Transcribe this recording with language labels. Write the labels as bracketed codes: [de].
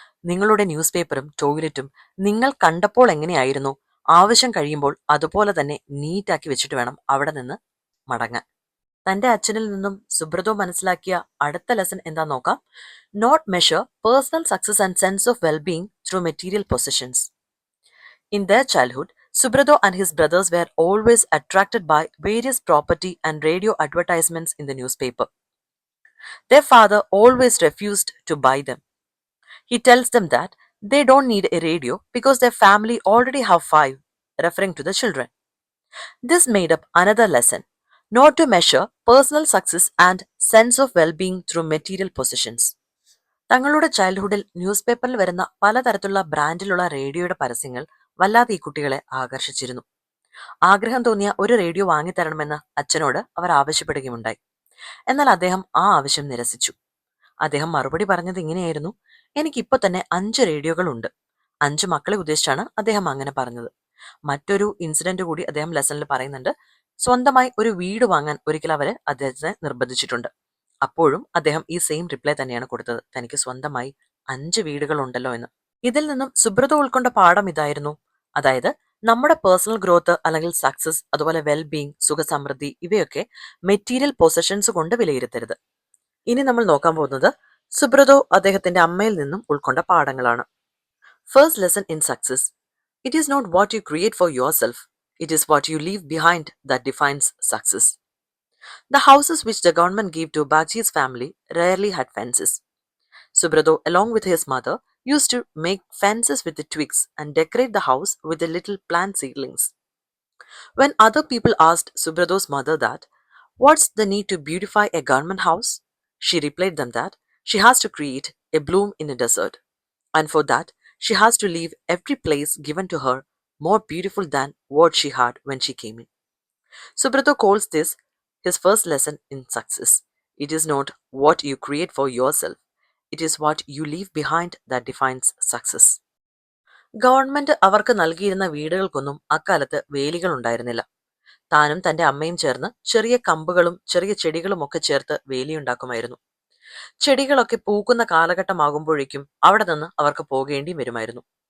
[ml] നിങ്ങളുടെ ന്യൂസ് പേപ്പറും ടോയ്ലറ്റും നിങ്ങൾ കണ്ടപ്പോൾ എങ്ങനെയായിരുന്നു, ആവശ്യം കഴിയുമ്പോൾ അതുപോലെ തന്നെ നീറ്റാക്കി വെച്ചിട്ട് വേണം അവിടെ നിന്ന് മടങ്ങാൻ. തന്റെ അച്ഛനിൽ നിന്നും സുബ്രതോ മനസ്സിലാക്കിയ അടുത്ത ലെസൺ എന്താ നോക്കാം. [en] Not measure personal success and sense of wellbeing through material possessions. In their childhood, Subrado and his brothers were always attracted by various property and radio advertisements in the newspaper. Their father always refused to buy them. He tells them that they don't need a radio because their family already have 5, referring to the children. This made up another lesson: not to measure personal success and sense of well-being through material possessions. [ml] തങ്ങളുടെ ചൈൽഡ്ഹുഡിൽ news പേപ്പറിൽ വരുന്ന പലതരത്തിലുള്ള ബ്രാൻഡിലുള്ള റേഡിയോയുടെ പരസ്യങ്ങൾ വല്ലാതെ ഈ കുട്ടികളെ ആകർഷിച്ചിരുന്നു. ആഗ്രഹം തോന്നിയ ഒരു റേഡിയോ വാങ്ങിത്തരണമെന്ന് അച്ഛനോട് അവർ ആവശ്യപ്പെടുകയുണ്ടായി. എന്നാൽ അദ്ദേഹം ആ ആവശ്യം നിരസിച്ചു. അദ്ദേഹം മറുപടി പറഞ്ഞത് ഇങ്ങനെയായിരുന്നു: എനിക്കിപ്പോ തന്നെ 5 റേഡിയോകൾ ഉണ്ട്. 5 മക്കളെ ഉദ്ദേശിച്ചാണ് അദ്ദേഹം അങ്ങനെ പറഞ്ഞത്. മറ്റൊരു ഇൻസിഡന്റ് കൂടി അദ്ദേഹം ലെസണിൽ പറയുന്നുണ്ട്. സ്വന്തമായി ഒരു വീട് വാങ്ങാൻ ഒരിക്കൽ അവരെ അദ്ദേഹത്തെ നിർബന്ധിച്ചിട്ടുണ്ട്. അപ്പോഴും അദ്ദേഹം ഈ സെയിം റിപ്ലൈ തന്നെയാണ് കൊടുത്തത്: തനിക്ക് സ്വന്തമായി 5 വീടുകൾ ഉണ്ടല്ലോ എന്ന്. ഇതിൽ നിന്നും സുബ്രതോ ഉൾക്കൊണ്ട പാഠം ഇതായിരുന്നു: അതായത് നമ്മുടെ പേഴ്സണൽ ഗ്രോത്ത് അല്ലെങ്കിൽ സക്സസ്, അതുപോലെ വെൽബീയിങ്, സുഖസമൃദ്ധി ഇവയൊക്കെ മെറ്റീരിയൽ പൊസഷൻസ് കൊണ്ട് വിലയിരുത്തരുത്. ഇനി നമ്മൾ നോക്കാൻ പോകുന്നത് സുബ്രതോ അദ്ദേഹത്തിന്റെ അമ്മയിൽ നിന്നും ഉൾക്കൊണ്ട പാഠങ്ങളാണ്. [en] First lesson in success: it is not what you create for your self, it is what you leave behind that defines success. The houses which the government gave to Bagchi's family rarely had fences. Subrado, along with his mother, used to make fences with the twigs and decorate the house with the little plant seedlings. When other people asked Subrado's mother that, "What's the need to beautify a government house?" she replied them that she has to create a bloom in a desert, and for that she has to leave every place given to her more beautiful than what she had when she came in. Subrado calls this his first lesson in success. It is not what you create for yourself, it is what you leave behind that defines success. [ml] Government അവർക്ക് നൽകിയിരുന്ന വീടുകൾക്കൊന്നും അക്കാലത്ത് വേലികൾ ഉണ്ടായിരുന്നില്ല. താനും തന്റെ അമ്മയും ചേർന്ന് ചെറിയ കമ്പുകളും ചെറിയ ചെടികളും ഒക്കെ ചേർത്ത് വേലിയുണ്ടാക്കുമായിരുന്നു. ചെടികളൊക്കെ പൂക്കുന്ന കാലഘട്ടമാകുമ്പോഴേക്കും അവിടെ നിന്ന് അവർക്ക് പോകേണ്ടി വരുമായിരുന്നു.